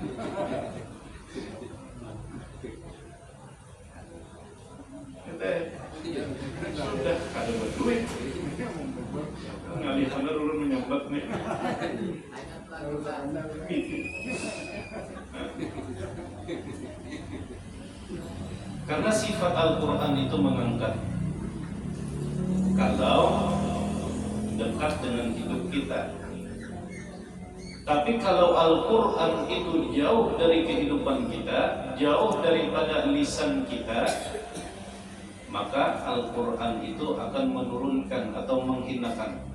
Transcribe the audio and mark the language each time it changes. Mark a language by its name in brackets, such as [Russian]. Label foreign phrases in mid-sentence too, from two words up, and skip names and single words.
[Banjar] Sudah ada berduit, ngalih bener urun menyambat nih. [Indonesian] Karena sifat Al-Quran itu mengangkat. Kalau dekat dengan hidup kita. Tapi kalau Al-Quran itu jauh dari kehidupan kita, jauh daripada lisan kita, maka Al-Quran itu akan menurunkan atau menghinakan.